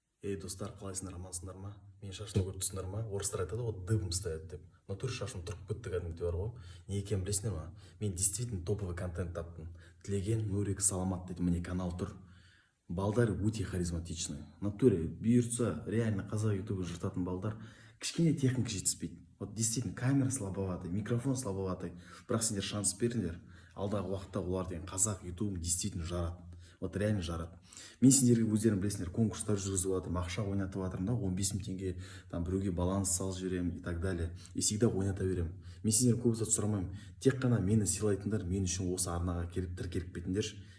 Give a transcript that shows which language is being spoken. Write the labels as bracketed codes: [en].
[kk] Ей достар, қалайсыңдар, амансыңдар ма? Мен шашымды көріп тұрсыңдар ма? Орыстар айтады ғой, [ru] дыбым стоят [kk] деп. [ru] Натуре [kk] шашым тұрып кетті кәдімгідей бар ғой. Не екенін білесіңдер ма? Мен [ru] действительно топовый контент [kk] таптым. Тілеген Нурик Саламат дейді, міне канал тұр. Балдар өте [ru] харизматичный. Натуре [kk] бұйыртса [ru] реально [kk] қазақ ютубы жыртатын балдар кішкене техника жетіспейді. [ru] Вот действительно камера слабоватый, микрофон слабоватый. [kk] Бірақ сендер шанс беріңдер. Алдағы уақытта олар деген қазақ ютубын [ru] действительно [kk] жарады. [ru] Вот реально [kk] жарады. Мен сендерге өздерің білесіңдер, конкурстар жүргізіп жатырмын, ақша ойнатып жатырмын да, 15 000 теңге, [ru] там [kk] біреуге баланс салып жіберемін [ru] и так далее. И всегда [kk] ойната беремін. Мен сендерге көп зат сұрамаймын. Тек қана мені сыйлайтындар, мен үшін осы арнаға келіп тіркеліп кетіңдерші.